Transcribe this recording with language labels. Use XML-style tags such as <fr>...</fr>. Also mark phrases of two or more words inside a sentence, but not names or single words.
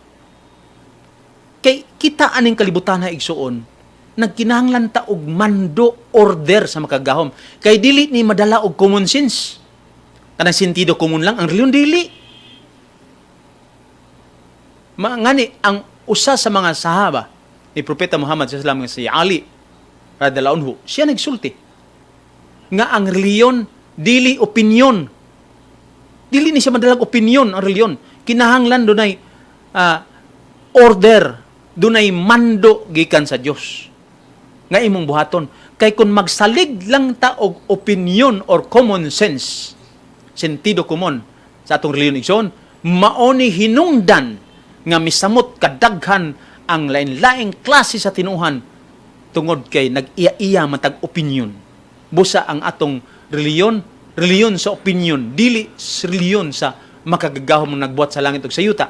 <ceb>Kay kita aning kalibutan na igsuon, nagkinahanglan ta og mando order sa makagahom. Kay dili ni madala og</ceb> <en>common sense.</en> <ceb>Kanang sentido common lang ang reliyon dili. Ngani ang usa sa mga sahaba ni Propeta Muhammad</ceb> <ar>صلى الله عليه وسلم</ar> <ceb>si Ali</ceb> <ar>رضي الله عنه,</ar> <ceb>siya nagsulti nga ang reliyon dili opinion. Dili ni siya madalag opinion ang reliyon. Kinahanglan dunay order, dunay mando gikan sa Dios nga imong buhaton. Kay kung magsalig lang ta og opinion or</ceb> <en>common sense</en> <ceb>sentido komon sa atong reliyon igsoon, mao ni hinungdan nga misamot kadaghan ang lain-laing klase sa tinuhan tungod kay nag-iya-iya matag opinion. Busa ang atong reliyon sa opinion, dili reliyon sa makagagahom mong nagbuhat sa langit ug sa yuta.</ceb>